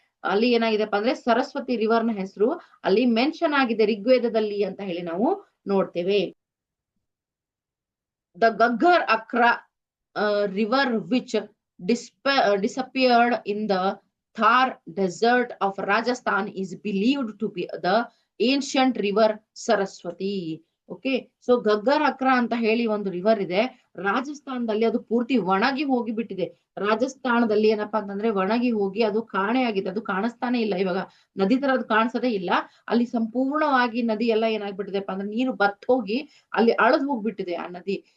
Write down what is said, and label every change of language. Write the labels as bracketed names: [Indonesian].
[Kannada] ಅಲ್ಲಿ ಏನಾಗಿದೆಪ್ಪ ಅಂದ್ರೆ ಸರಸ್ವತಿ ರಿವರ್ನ ಹೆಸರು ಅಲ್ಲಿ ಮೆನ್ಷನ್ ಆಗಿದೆ ಋಗ್ವೇದದಲ್ಲಿ ಅಂತ ಹೇಳಿ ನಾವು ನೋಡ್ತೇವೆ. [English] The Ghaggar Hakra river which disappeared in the Thar desert of Rajasthan is believed to be the ancient river Saraswati. [Kannada] Okay, so Ghaggar ಅಕ್ರ ಅಂತ ಹೇಳಿ ಒಂದು ರಿವರ್ ಇದೆ ರಾಜಸ್ಥಾನದಲ್ಲಿ. ಅದು ಪೂರ್ತಿ ಒಣಗಿ ಹೋಗಿ ಬಿಟ್ಟಿದೆ. ರಾಜಸ್ಥಾನದಲ್ಲಿ ಏನಪ್ಪಾ ಅಂತಂದ್ರೆ ಒಣಗಿ ಹೋಗಿ ಅದು ಕಾಣೆ ಆಗಿದೆ, ಅದು ಕಾಣಿಸ್ತಾನೆ ಇಲ್ಲ. ಇವಾಗ ನದಿ ತರ ಅದು ಕಾಣಿಸೋದೇ ಇಲ್ಲ. ಅಲ್ಲಿ ಸಂಪೂರ್ಣವಾಗಿ ನದಿ ಎಲ್ಲ ಏನಾಗ್ಬಿಟ್ಟಿದೆಪ್ಪ ಅಂದ್ರೆ ನೀರು ಬತ್ ಹೋಗಿ ಅಲ್ಲಿ ಅಳದ್ ಹೋಗ್ಬಿಟ್ಟಿದೆ ಆ ನದಿ.